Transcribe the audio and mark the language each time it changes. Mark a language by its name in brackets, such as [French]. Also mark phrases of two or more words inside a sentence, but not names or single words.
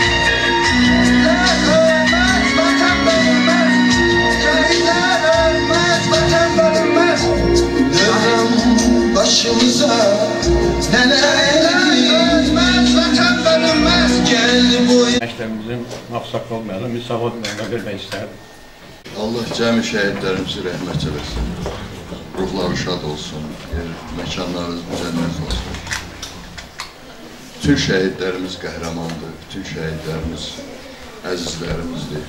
[Turkish] Ölmez vatan bölünmez, şehitler ölmez vatan bölünmez. Dönem başımıza neler ölmez vatan bölünmez. Gel boyuna. [Azerbaijani] Məktəbimizin Ağsaqqal müəllim Müsavat müəllimə vermək istərdim. Allah cəmi şəhidlərimizi rəhmət eləsin. Ruhları şad olsun, məkanları cənnət olsun. Bütün şəhidlərimiz qəhrəmandır, bütün şəhidlərimiz əzizlərimizdir.